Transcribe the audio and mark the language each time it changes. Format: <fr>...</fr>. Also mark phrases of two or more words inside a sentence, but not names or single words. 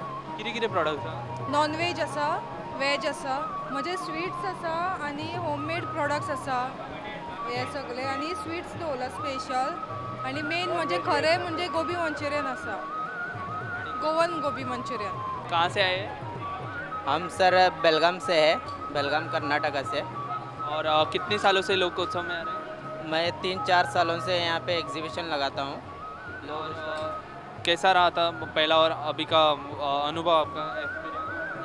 <kok>कितें कितें प्रॉडक्ट्स आसा</kok> <en>non veg</en> <kok>आसा वेज आसा म्हणजे स्वीट्स आसा आनी</kok> <en>homemade products</en> <kok>आसा हे सगळे आनी स्वीट्स दवरला स्पेशल आनी मेन म्हणजे खरें म्हणजे गोबी मंचुरियन आसा गोवन गोबी मंचुरियन.</kok> <hi>कहाँ से आए हम सर बेलगाम से है, बेलगाम कर्नाटका से। और कितने सालों से लोकोत्सव में आ रहे हैं मैं 3-4 सालों से यहाँ पे एग्जीबिशन लगाता हूँ। और कैसा रहा था पहला और अभी का अनुभव आपका एक्सपीरियंस?</hi>